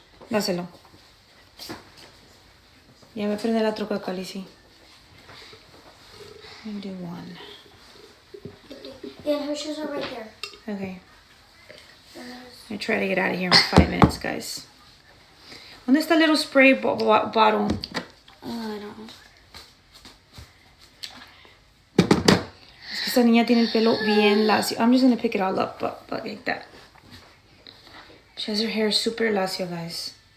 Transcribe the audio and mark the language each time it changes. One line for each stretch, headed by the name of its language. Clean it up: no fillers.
Spanish: Dáselo. Ya me prende la troca, Calici.
English: And do one. Yeah, her shoes are right there. Okay. I try to get out of here in 5 minutes, guys.
Spanish: ¿Dónde está el
English: little spray bottle? I don't know.
Spanish: Es que esta niña tiene el pelo bien lacio.
English: I'm just going to pick it all up, but like that. She has her hair super lacio, guys.